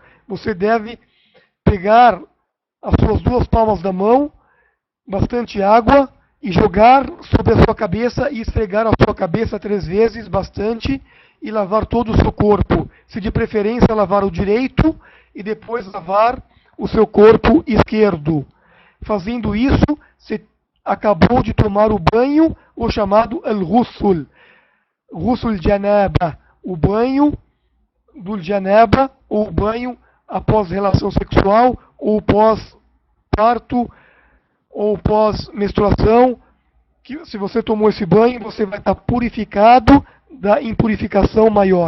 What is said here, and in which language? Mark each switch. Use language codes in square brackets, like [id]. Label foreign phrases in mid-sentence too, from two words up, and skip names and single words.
[pt] Você deve pegar as suas 2 palmas da mão, bastante água, e jogar sobre a sua cabeça e esfregar a sua cabeça 3 vezes, bastante, e lavar todo o seu corpo. Se de preferência lavar o direito e depois lavar o seu corpo esquerdo. Fazendo isso, você acabou de tomar o banho, o chamado al-ghusl. [ar] غسل جنابة, [pt] o banho do janaba, ou o banho após relação sexual, ou pós-parto, ou pós-menstruação. Que se você tomou esse banho, você vai estar purificado da impurificação maior.